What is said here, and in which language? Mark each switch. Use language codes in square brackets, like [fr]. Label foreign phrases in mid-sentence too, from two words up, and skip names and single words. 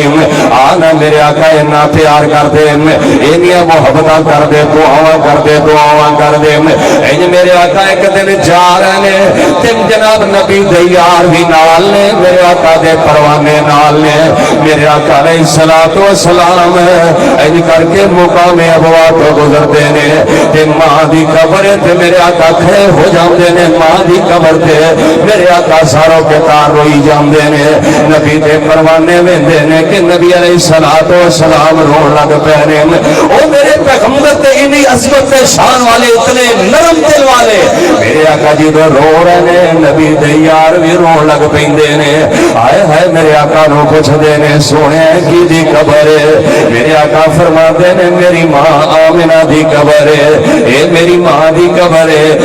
[pa] ਆਨਾ ਮੇਰੇ ਆਕਾ ਇੰਨਾ ਪਿਆਰ ਕਰਦੇ, ਇੰਨੀਆਂ ਮੁਹੱਬਤਾਂ ਕਰਦੇ, ਦੁਆਵਾਂ ਕਰਦੇ ਦੁਆਵਾਂ ਕਰਦੇ। ਇੰਜ ਮੇਰੇ ਆਕਾ ਇੱਕ ਦਿਨ ਜਾ ਰਹੇ ਨੇ ਤੇ ਜਨਾਬ ਨਬੀ ਦੇ ਯਾਰ ਵੀ ਨਾਲ ਨੇ, ਮੇਰੇ ਆਕਾ ਦੇ ਪਰਵਾਨੇ ਨਾਲ ਨੇ। ਮੇਰੇ ਆਕਾ [ar] عليه الصلاة والسلام [pa] ਇੰਜ ਕਰਕੇ ਮੁਕਾਮੇ ਅਬਵਾ ਤੋਂ ਗੁਜ਼ਰਦੇ ਨੇ ਤੇ ਮਾਂ ਦੀ ਕਬਰ ਤੇ ਮੇਰੇ ਆਕਾ ਖੜੇ ਹੋ ਜਾਂਦੇ ਨੇ। ਮਾਂ ਦੀ ਕਬਰ ਤੇ ਮੇਰੇ ਆਕਾ ਸਾਰੋ ਕੇ ਤਾਰ ਰੋਈ ਜਾਂਦੇ ਨੇ। ਨਬੀ ਦੇ ਪਰਵਾਨੇ ਵੇਂਦੇ ਨੇ ਕਿ ਨਬੀ [ar] عليه الصلاة والسلام [pa] ਰੋਣ ਲੱਗ ਪਏ ਨੇ। ਓ ਮੇਰੇ ਪੈਗੰਬਰ ਤੇ ਇਤਨੀ ਅਜ਼ਮਤ ਤੇ ਸ਼ਾਨ ਵਾਲੇ, ਇਤਨੇ ਨਰਮ ਦਿਲ ਵਾਲੇ, ਮੇਰੇ ਆਕਾ ਜੀ ਤੋ ਰੋ ਰਹੇ ਨੇ, ਨਬੀ ਦੇ ਯਾਰ ਭੀ ਰੋਣ ਲੱਗ ਪੈਂਦੇ ਨੇ। ਹਾਏ ਹਾਏ ਮੇਰੇ ਆਕਾ ਨੂੰ ਪੁੱਛਦੇ ਨੇ ਸੋਹਣੇ ਕੀ ਦੀ ਕਬਰ ਹੈ? ਮੇਰੇ ਆਕਾ ਫ਼ਰਮਾਤੇ ਨੇ ਮੇਰੀ ਮਾਂ ਆਮਿਨਾ ਦੀ ਕਬਰ ਹੈ, ਯੇ ਮੇਰੀ ਮਾਂ ਦੀ ਕਬਰ ਹੈ।